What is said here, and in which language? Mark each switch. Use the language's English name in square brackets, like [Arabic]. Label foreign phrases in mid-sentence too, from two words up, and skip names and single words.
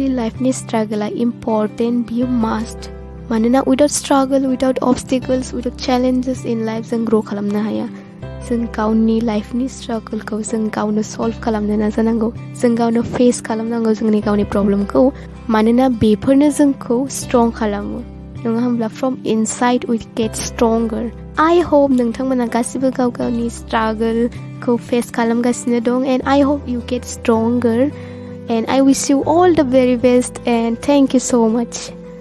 [Bodo] लाइफनि स्ट्रागला इम्परटेन्ट बियो मास्ट मानोना [English] without struggle without obstacles without challenges in life [Bodo] जों ग्र' खालामनो हाया जों गावनि लाइफनि स्ट्रागलखौ जों गावनो सल्भ खालामनो नाजानांगौ जों गावनो फेस खालामनांगौ जोंनि गावनि प्रब्लेमखौ मानोना बेफोरनो जोंखौ स्ट्रं खालामो नङा होमब्ला [English] from inside we get stronger I hope [Bodo] नोंथांमोना गासिबो गाव गावनि स्ट्रागलखौ फेस खालामगासिनो दं [English] and I hope you get stronger and I wish you all the very best and thank you so much